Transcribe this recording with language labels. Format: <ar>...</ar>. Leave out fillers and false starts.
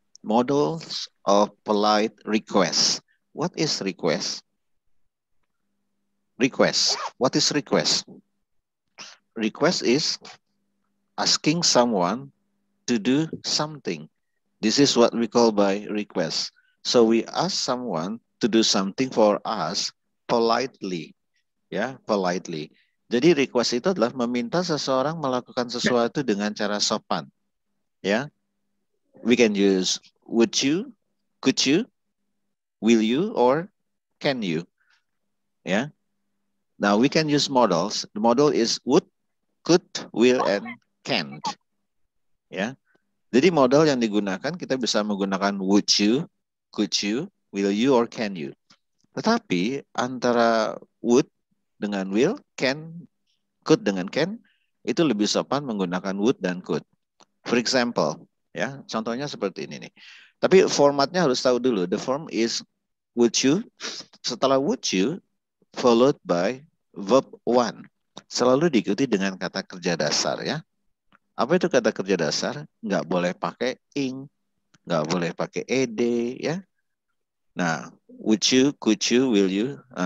<en>Models of polite request. What is request? Request. What is request? Request is asking someone to do something. This is what we call by request. So we ask someone to do something for us politely. Ya, politely.</en> <id>Jadi request itu adalah meminta seseorang melakukan sesuatu dengan cara sopan. Ya.</id> <en>We can use would you, could you, will you, or can you. Ya. Now we can use models. The model is would, could, will, and can't.</en> <id>Ya. Jadi modal yang digunakan kita bisa menggunakan</id> <en>would you, could you, will you, or can you.</en> <id>Tetapi antara would dengan will, can, could dengan can, itu lebih sopan menggunakan would dan could.</id> <en>For example, ya,</en> <id>contohnya seperti ini nih. Tapi formatnya harus tahu dulu.</id> <en>The form is would you, setelah would you, followed by verb one.</en> <id>Selalu diikuti dengan kata kerja dasar ya. Apa itu kata kerja dasar? Nggak boleh pakai ing, nggak boleh pakai ed ya.</id> <en>Nah, would you, could you, will you.</en>